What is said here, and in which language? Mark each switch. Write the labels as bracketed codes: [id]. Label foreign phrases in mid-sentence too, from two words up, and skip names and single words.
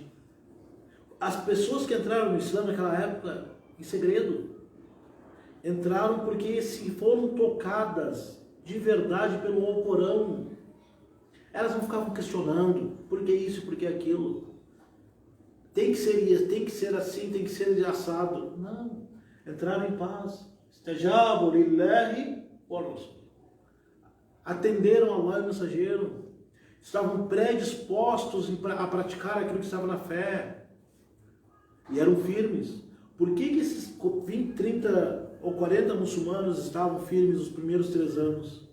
[pt] As pessoas que entraram no Islã naquela época, em segredo, entraram porque se foram tocadas de verdade pelo Alcorão. Elas não ficavam questionando por que isso, por que aquilo. Tem que ser isso, tem que ser assim, tem que ser assado. Não, entraram em paz. [ar] استجابوا لله و رسول. [pt] Atenderam ao Allah e o mensageiro. Estavam predispostos a praticar aquilo que estava na fé. E eram firmes. Por que esses 20, 30 ou 40 muçulmanos estavam firmes nos primeiros 3 anos?